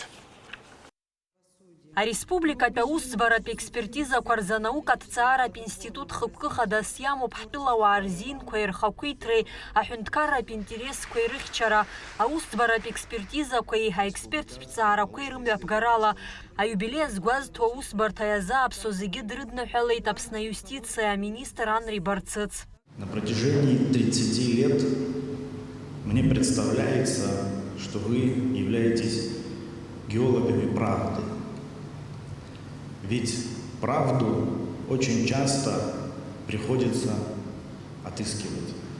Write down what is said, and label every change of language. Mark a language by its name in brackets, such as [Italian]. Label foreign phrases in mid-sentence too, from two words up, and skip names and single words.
[Abkhazian] Ареспубликатә аусӡбаратә експертизақәа рзы анаукаҭҵааратә институт хықәкы-хадас иамоуп ҳтәылауаа рзинқәеи рхақәиҭреи, аҳәынҭқарратә интересқәеи рыхьчара, аусӡбаратә експертизақәеи аексперттә ҭҵаарақәеи рымҩаԥгарала. Аиубилеи азгәазҭо аусбарҭа иазааԥсо зегьы дрыдныҳәалеит Аԥсны аиустициа аминистр Анри Барцыц. [Russian] На протяжении 30 лет мне представляется, что вы являетесь геологами правды. Ведь правду очень часто приходится отыскивать.